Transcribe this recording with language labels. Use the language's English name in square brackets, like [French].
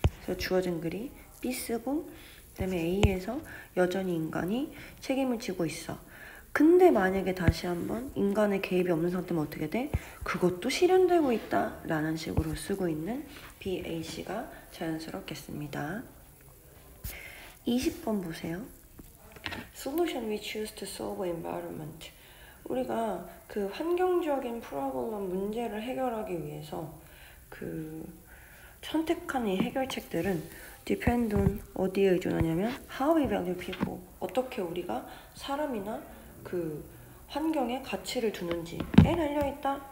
[Korean] 그래서 주어진 글이 B 쓰고 그다음에 A에서 여전히 인간이 책임을 지고 있어. 근데 만약에 다시 한번 인간의 개입이 없는 상태면 어떻게 돼? 그것도 실현되고 있다 라는 식으로 쓰고 있는 B, A, C가 자연스럽겠습니다. 20번 보세요. [English] Solution we choose to solve environment. [Korean] 우리가 그 환경적인 프로블럼 문제를 해결하기 위해서 그 선택한 이 해결책들은 [English] depend on [Korean] 어디에 의존하냐면 [English] how we value people. [Korean] 어떻게 우리가 사람이나 그 환경에 가치를 두는지에 달려있다.